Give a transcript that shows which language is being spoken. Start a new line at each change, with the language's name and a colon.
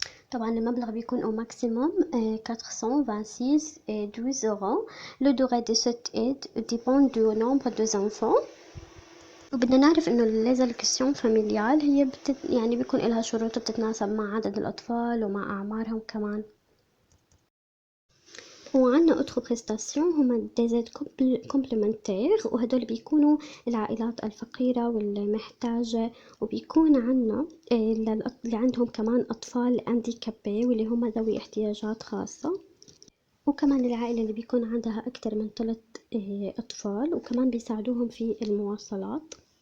Arabic: طبعا المبلغ بيكون
French: au maximum 426 euros. Le durée de cette aide dépend du nombre d'enfants.
Arabic: وبدنا نعرف انه الالوكاسيون فاميليال هي يعني بيكون لها شروط بتتناسب مع عدد الاطفال ومع اعمارهم كمان. وعنا اوتر بريستاسيون هما ديزايد كومبلمنتير، وهدول بيكونوا العائلات الفقيرة والمحتاجة، وبيكون عنا اللي عندهم كمان أطفال هانديكابي واللي هم ذوي احتياجات خاصة، وكمان العائلة اللي بيكون عندها أكتر من 3 أطفال، وكمان بيساعدوهم في المواصلات.